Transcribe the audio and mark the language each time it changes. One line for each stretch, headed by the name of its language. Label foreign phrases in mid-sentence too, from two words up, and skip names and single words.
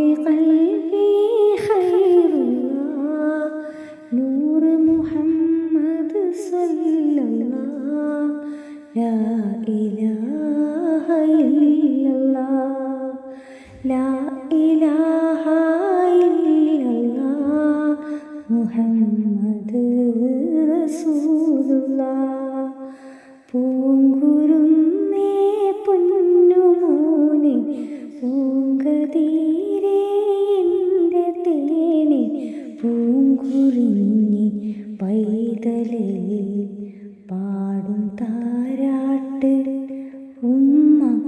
Arabic: قلبي خير الله نور محمد صلى الله لا إله إلا الله لا إله إلا الله محمد رسول الله
Malayalam: പൂങ്കുരുന്നേ പൊന്നുമോനെ പൂങ്കതീരേ എൻ്റെ തേനെ പൂങ്കുറിഞ്ഞി പൈതലേ പാടും താരാട്ട് ഉമ്മ